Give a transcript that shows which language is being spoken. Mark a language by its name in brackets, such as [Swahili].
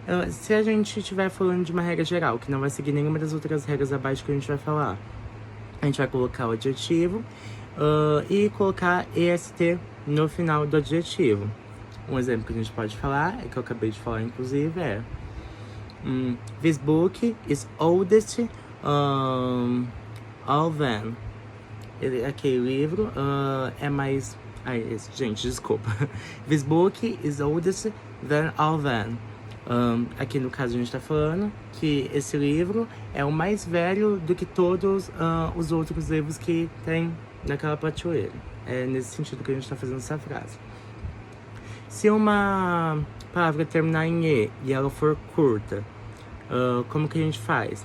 [Portuguese] Se a gente estiver falando de uma regra geral, que não vai seguir nenhuma das outras regras abaixo que a gente vai falar, a gente vai colocar o adjetivo e colocar EST no final do adjetivo. Um exemplo que a gente pode falar, que eu acabei de falar inclusive, é [English] This book is oldest all than. [Portuguese] Aquele livro é mais... gente, desculpa. [English] This book is oldest than all than. [Portuguese] Aqui no caso a gente tá falando que esse livro é o mais velho do que todos os outros livros que tem naquela prateleira. É nesse sentido que a gente tá fazendo essa frase. Se uma palavra terminar em E e ela for curta, como que a gente faz?